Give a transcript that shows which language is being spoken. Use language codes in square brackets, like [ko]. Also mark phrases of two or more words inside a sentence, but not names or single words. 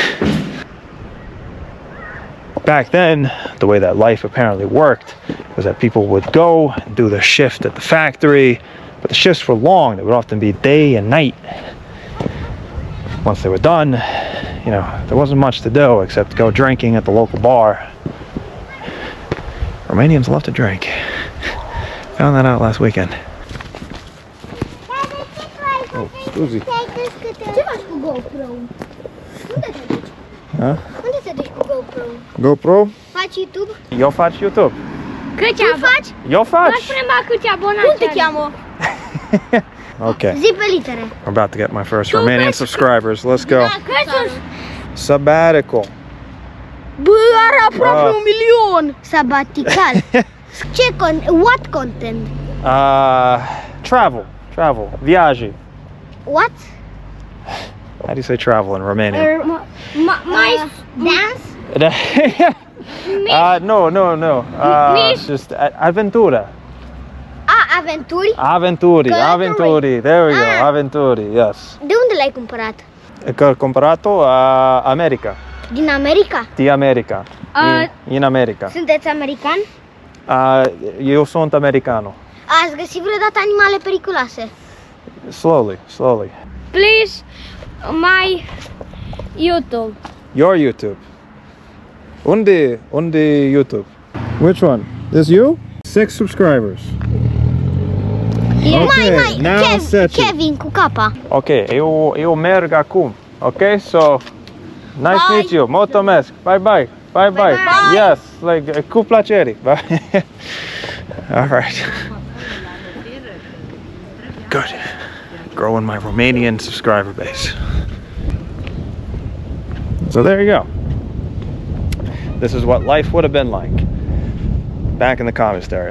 [en] Back then, the way that life apparently worked was that people would go and do their shift at the factory, but the shifts were long. They would often be day and night. Once they were done, there wasn't much to do except go drinking at the local bar. Romanians love to drink. Found that out last weekend. [ro] Oh, scuzi. Ce faci cu GoPro? Unde te duci? Huh? Unde te duci cu GoPro? GoPro? Faci YouTube? Eu fac YouTube. Câți faci? Eu fac. Faci prima câți abonați? Cum te cheamă? Okay. Zi pe litere. [en] I'm about to get my first Romanian subscribers. Let's go. Sabbatical. [ro] Bă, are aproape 1 milion! [en] Sabbatical. What content? Travel. Viaje. What? How do you say travel in Romanian? Dance? No. Just aventura. [ro] Aventuri? Aventuri. [en] There we go. Aventuri, yes. [ro] De unde l-ai cumpărat? Că cumpărat-o America. Din America? Di America. In America. Sunteți american? Eu sunt americano. Ați găsit vreodată animale periculoase? [en] Slowly. Please, my YouTube. Your YouTube. Unde YouTube? Which one? This you? 6 subscribers. [ro] Mai, [en] now [ro] Kevin cu capa. Ok, eu merg acum. [en] Ok, so nice to meet you. Mulțumesc. Bye. Yes, like [ro] cu plăcere. [en] Bye. All right. Good. Growing my Romanian subscriber base. So there you go. This is what life would have been like back in the communist area.